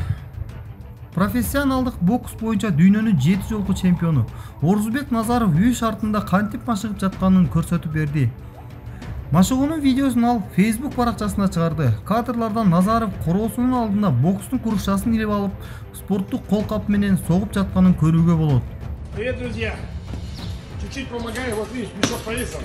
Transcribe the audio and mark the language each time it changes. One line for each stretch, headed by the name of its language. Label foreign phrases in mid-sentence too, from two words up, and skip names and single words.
Kyrgyz: Профессионалдык бокс боюнча дүйнөнүн 7 жолку чемпиону Орзубек Назаров үй шартында кантип машыгып жатканын көрсөтүп берди. Машыгуунун видеосун ал Facebook баракчасына чыгарды. Кадрлардан Назаров короосунун алдында бокстун курушасын илип алып, спорттук колкап менен согуп жатканын көрүүгө болот.
Russian: Привет, друзья! Чуть-чуть помогаю, вот видишь, мешок повесил.